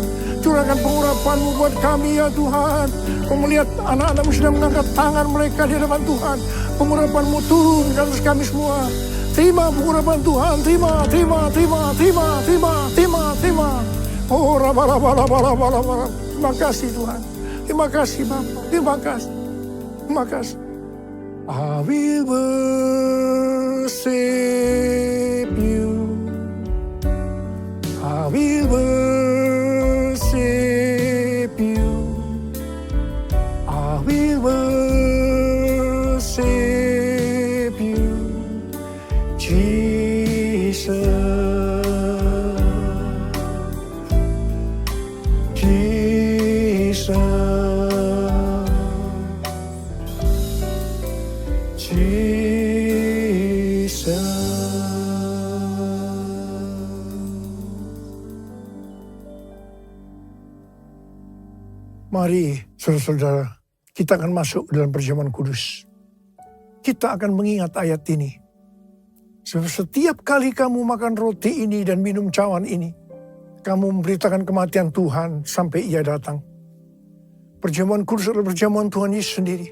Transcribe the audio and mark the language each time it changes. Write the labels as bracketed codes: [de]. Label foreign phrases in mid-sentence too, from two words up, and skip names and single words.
[id] Curahkan pengurapan-Mu buat kami, ya Tuhan. Kau melihat anak-anak-Mu sedang mengangkat tangan mereka di hadapan Tuhan. Pengurapan-Mu turun ke atas kami semua. Terima pengurapan Tuhan, terima. Oh, terima kasih Tuhan. Terima kasih Bapa, terima kasih. Terima kasih. [en] I will worship you. I will worship you. I will worship you, Jesus. Jesus. Jesus. [id] Mari, saudara-saudara, kita akan masuk dalam perjamuan kudus. Kita akan mengingat ayat ini. Setiap kali kamu makan roti ini dan minum cawan ini, kamu memberitakan kematian Tuhan sampai Ia datang. Perjamuan kudus adalah perjamuan Tuhan Yesus sendiri.